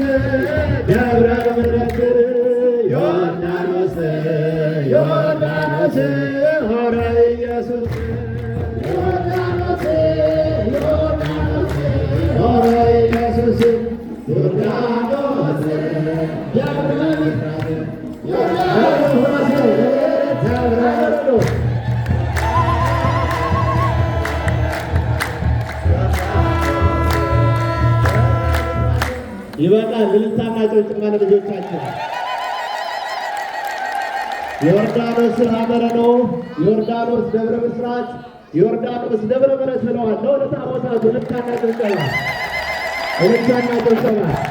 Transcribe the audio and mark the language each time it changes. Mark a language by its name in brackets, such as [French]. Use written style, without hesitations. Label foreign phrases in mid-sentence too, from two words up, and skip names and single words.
[Amharic] ደብረ ምሕረት ዮርዳኖስ ዮርዳኖስ ሆረ ኢየሱስ ዮርዳኖስ ዮርዳኖስ ሆረ ኢየሱስ ዮርዳኖስ ደብረ ምሕረት ዮርዳኖስ ደብረ ምሕረት ይበቃል። እልልታና ጭብጨባ ለልጆቻችን። ዮርዳኖስ ሀገረ ነው። ዮርዳኖስ ደብረ ብስራት፣ ዮርዳኖስ ደብረ ምሕረት ብለዋል። ለታቦታቱ እልልታና ጭብጨባ፣ እልልታና ጭብጨባ፣